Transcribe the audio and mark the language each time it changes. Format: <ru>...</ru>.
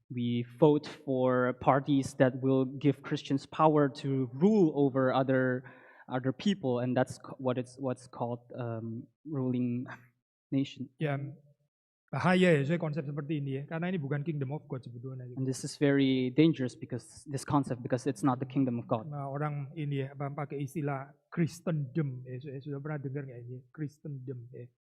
<en>We vote for parties that will give Christians power to rule over other people, and that's what's called ruling nation.</en> <id>Ya, bahaya ya konsep seperti ini ya, karena ini bukan</id> <en>kingdom of God</en> <id>sebetulnya.</id> <en>And this is very dangerous because it's not the kingdom of God.</en> <id>Nah, orang ini ya pakai istilah Christendom ya, sudah pernah dengar nggak ini Christendom ya?</id>